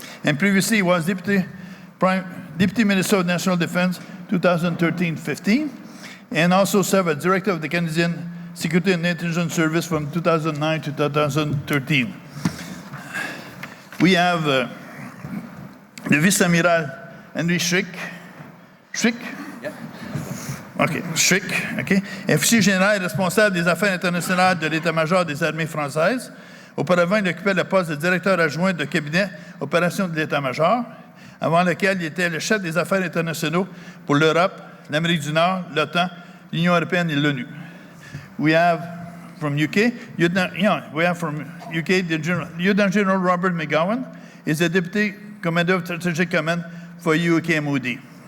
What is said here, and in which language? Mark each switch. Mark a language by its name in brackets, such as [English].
[English] And previously, he was Deputy Minister of National Defense 2013-15, and also served as Director of the Canadian Security and Intelligence Service from 2009 to 2013. We have the Vice-Amiral Henri Schrike. Schrike, OK. [French] Officier général et responsable des affaires internationales de l'état-major des armées françaises. Auparavant, il occupait le poste de directeur adjoint de cabinet opérations de l'état-major, avant lequel il était le chef des affaires internationaux pour l'Europe, l'Amérique du Nord, l'OTAN, l'Union européenne et l'ONU. [English] We have from UK, Lieutenant General Robert Magawon is the Deputy Commander of Strategic Command for UK MOD.